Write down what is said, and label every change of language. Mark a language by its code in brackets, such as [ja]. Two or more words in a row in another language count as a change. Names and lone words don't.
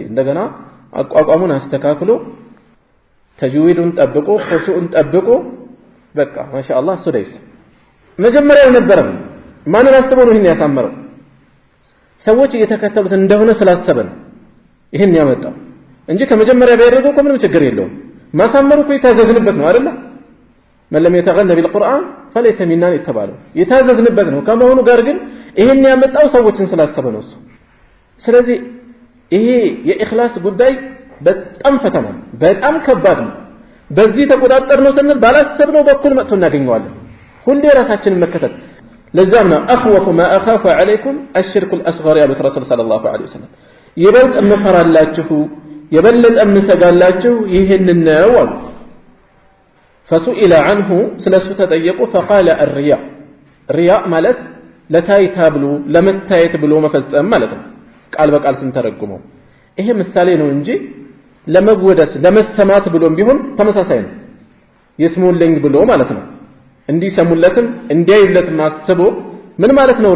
[am] እንደገና አቋቋሙን አስተካክሎ ተጅዊዱን ጠብቆ ኹሹኡን ጠብቆ በቃ ማሻአላህ ሱደይስ መጀመሪያ አልነበረም። ማንን አስበው ነው ይሄን ያሳመረው? ሰዎች እየተከተሉት እንደሆነ ስላሰበ ነው ይሄን ያመጣው እንጂ ከመጀመሪያ ቢያደርገው እኮ ምንም ችግር የለውም። ማሳመሩ እኮ የታዘዝንበት ነው አይደል? [ar] من لم يتغن بالقرآن فليس منا [am] የተባለው የታዘዝንበት ነው። ከመሆኑ ጋር ግን ይሄን ያመጣው ሰዎችን ስላሰበ ነው እሱ። ስለዚህ ይሄ የኢኽላስ ጉዳይ በጣም ፈተና ነው፣ በጣም ከባድ ነው። በዚህ ተቆጣጠር ነው ስንል ባላሰብነው በኩል መጥቶ እናገኘዋለን። ሁሌ ራሳችንን መከተል ለዛም ነው [ar] اخوف ما اخاف عليكم الشرك الاصغر يا رسول صلى الله عليه وسلم [am] ይበልጥ እምፈራላችሁ የበለጠ እምሰጋላችሁ ይሄንን ነው አሉ። [ar] فسئل عنه [am] ስለሱ ተጠየቁ [ar] فقال الرياء رياء [am] ማለት ለታይታ ብሎ ለመታየት ብሎ መፈጸም ማለት ነው። ቃል በቃል ስንተረጉመው ይሄ ምሳሌ ነው እንጂ ለመወደስ ለመሰማት ብሎም ቢሆን ተመሳሳይ ነው። ይስሙልኝ ብሎ ማለት ነው። እንዲሰሙለትም እንዲያዩለትም አስቦ ምን ማለት ነው?